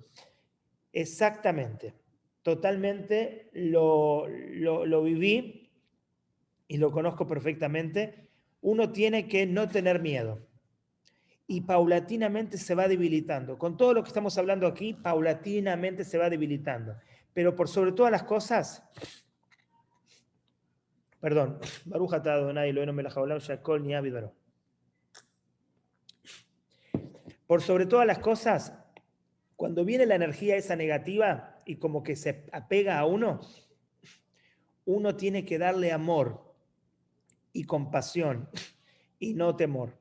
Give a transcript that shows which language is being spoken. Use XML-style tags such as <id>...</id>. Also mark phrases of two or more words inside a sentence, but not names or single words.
<es>Exactamente, totalmente lo viví y lo conozco perfectamente. Uno tiene que no tener miedo y paulatinamente se va debilitando. Con todo lo que estamos hablando aquí, paulatinamente se va debilitando. Pero por sobre todas las cosas, perdón,</es> <he>ברוך אתה אדוני אלוהינו מלך העולם שהכל נהיה בדברו.</he> <es>Por sobre todas las cosas, cuando viene la energía esa negativa y como que se apega a uno tiene que darle amor y compasión y no temor.</es>